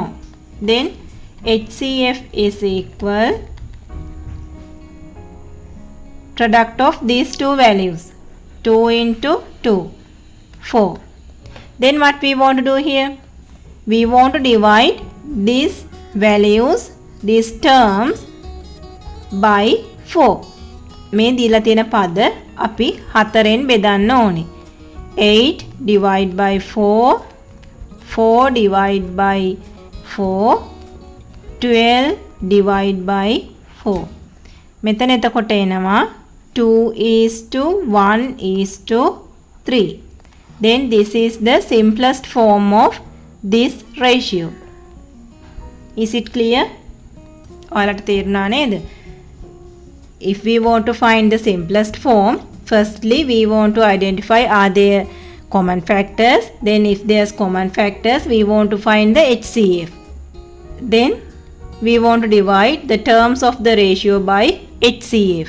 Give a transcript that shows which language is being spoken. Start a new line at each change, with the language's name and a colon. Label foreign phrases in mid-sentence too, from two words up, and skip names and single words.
English: Then HCF is equal product of these two values. 2 into 2, 4. Then what we want to do here? We want to divide these values, these terms by 4.
Sinhala: මේ දීලා තියෙන පද අපි 4ෙන් බෙදන්න ඕනේ.
English: 8 divide by 4, 4 divide by 4, 12 divide by 4.
Sinhala: මෙතන එතකොට එනවා
English: 2 is to 1 is to 3. Then this is the simplest form of this ratio. Is it clear?
Sinhala: ඔයාලට තේරුණා නේද?
English: If we want to find the simplest form, firstly we want to identify are there common factors. Then if there's common factors, we want to find the HCF. Then we want to divide the terms of the ratio by HCF.